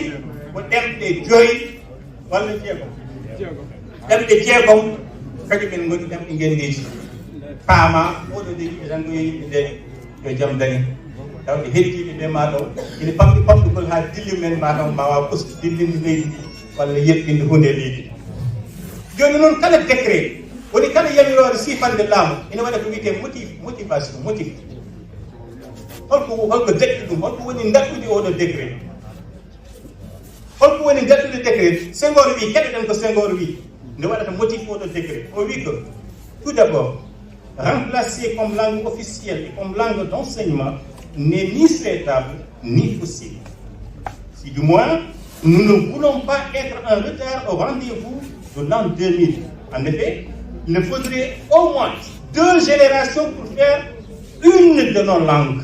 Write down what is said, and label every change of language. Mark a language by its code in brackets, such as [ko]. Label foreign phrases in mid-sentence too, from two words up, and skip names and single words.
[ff] ko ɗemɗe joyi walla jeegom ɗemɗe jeegom kadi men goni ɗemɗe gendiji paama oɗo de yimɓe tan ɗo yimɓe nde yo jaam dañi tawde heddiɓe ɓe mataw ine pamɗi pamɗugol ha dilli men mataw mbawa ɓustu dillinde leydi walla yeɓɓinde hunde leydi joni noon kala décret woni kala yamirore sifande laamu ina waɗa ko wiyete motivation motif holko deƴƴi ɗum holko woni daɗɗude oɗo décret holko woni daɗɗude décret Senghor wi keɗoɗen ko Senghor wi nde waɗata motif oɗo décret o wi [fr] que tout d'abord remplacer comme langue officielle et comme langue d'enseignement n'est ni souhaitable ni possible. Si du moins, nous ne voulons pas être en retard au rendez-vous de l'an 2000. En effet, il nous faudrait au moins 2 générations pour faire une de nos langues.